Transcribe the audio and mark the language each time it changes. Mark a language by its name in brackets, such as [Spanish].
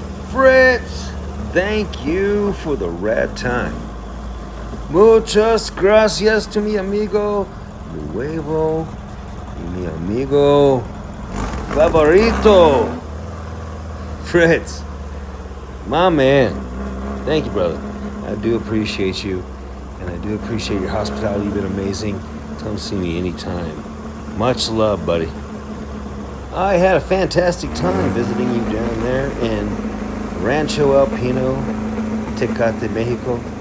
[English] Fritz, thank you for the rad time. [Spanish] Muchas gracias [English] to [Spanish] mi amigo nuevo y mi amigo favorito, Fritz. [English] My man. Thank you, brother. I do appreciate you, and I do appreciate your hospitality. You've been amazing. Come see me anytime. Much love, buddy. I had a fantastic time visiting you down there in Rancho El Pino, Tecate, Mexico.